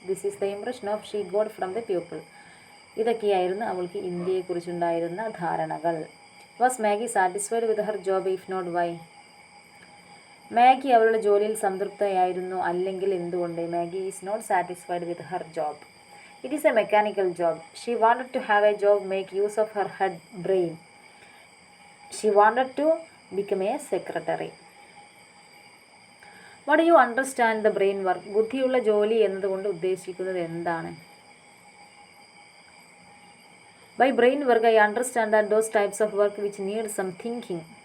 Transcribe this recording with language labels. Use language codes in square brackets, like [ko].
[en] This is the impression of she got from the people. [ml] ഇതൊക്കെയായിരുന്നു അവൾക്ക് ഇന്ത്യയെക്കുറിച്ചുണ്ടായിരുന്ന ധാരണകൾ. [en] Was Maggie satisfied with her job? If not why? [ml] Maggi അവളുടെ ജോലിയിൽ സംതൃപ്തയായിരുന്നു, അല്ലെങ്കിൽ എന്തുകൊണ്ട്? [en] Maggie is not satisfied with her job. It is a mechanical job. She wanted to have a job make use of her head brain. She wanted to become a secretary. What do you understand the brain work? [ml] ബുദ്ധിയുള്ള ജോലി എന്നതുകൊണ്ട് ഉദ്ദേശിക്കുന്നത് എന്താണ്? [en] By brain work I understand that those types of work which need some thinking.